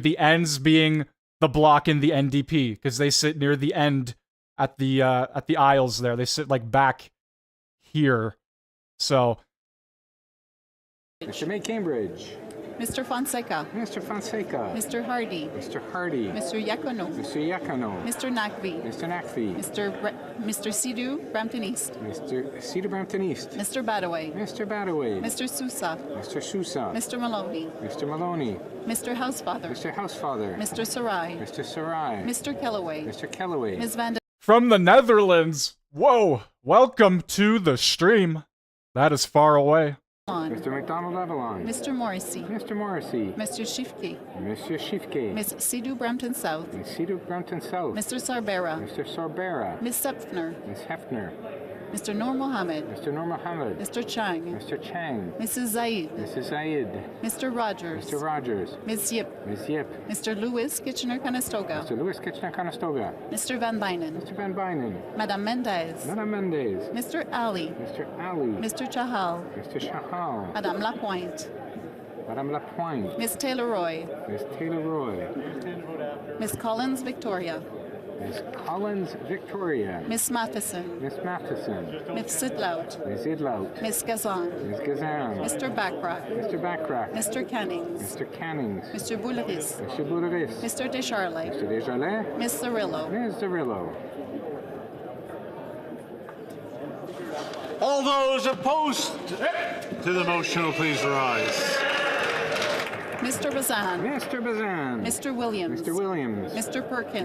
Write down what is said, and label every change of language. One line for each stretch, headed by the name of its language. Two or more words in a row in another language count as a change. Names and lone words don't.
English: The ends being the BLOC and the NDP, because they sit near the end at the aisles there. They sit like back here. So Mr. May Cambridge. Mr. Fonseca. Mr. Fonseca. Mr. Hardy. Mr. Hardy. Mr. Yacono. Mr. Yacono. Mr. Nakvi. Mr. Nakvi. Mr. Sidhu, Brampton East. Mr. Sidhu, Brampton East. Mr. Badaway. Mr. Badaway. Mr. Sousa. Mr. Sousa. Mr. Maloney. Mr. Maloney. Mr. Housefather. Mr. Housefather. Mr. Sarai. Mr. Sarai. Mr. Kellaway. Mr. Kellaway. Ms. Van de from the Netherlands. Whoa, welcome to the stream. That is far away. Mr. McDonald Avalon. Mr. Morrissey. Mr. Morrissey. Mr. Shifke. Mr. Shifke. Ms. Sidhu Brampton South. Ms. Sidhu Brampton South. Mr. Sarbera. Mr. Sarbera. Ms. Sepfner. Ms. Hefner. Mr. Noor Mohammed. Mr. Noor Mohammed. Mr. Chang. Mr. Chang. Mrs. Zaid. Mrs. Zaid. Mr. Rogers. Mr. Rogers. Ms. Yip. Ms. Yip. Mr. Lewis Kitchener-Conestoga. Mr. Lewis Kitchener-Conestoga. Mr. Van Bynen. Mr. Van Bynen. Madame Mendez. Madame Mendez. Mr. Ali. Mr. Ali. Mr. Chahal. Mr. Chahal. Madame Lapointe. Madame Lapointe. Ms. Taylor-Roy. Ms. Taylor-Roy. Ms. Collins Victoria. Ms. Collins Victoria. Ms. Matheson. Ms. Matheson. Ms. Sidlout. Ms. Idlout. Ms. Gazan. Ms. Gazan. Mr. Backrack. Mr. Backrack. Mr. Cannings. Mr. Cannings. Mr. Bouleris. Mr. Bouleris. Mr. Descharlet. Mr. Desjardins. Ms. Cirillo. Ms. Cirillo. All those opposed to the motion will please rise. Mr. Bazan. Mr. Bazan. Mr. Williams. Mr. Williams. Mr. Perkins.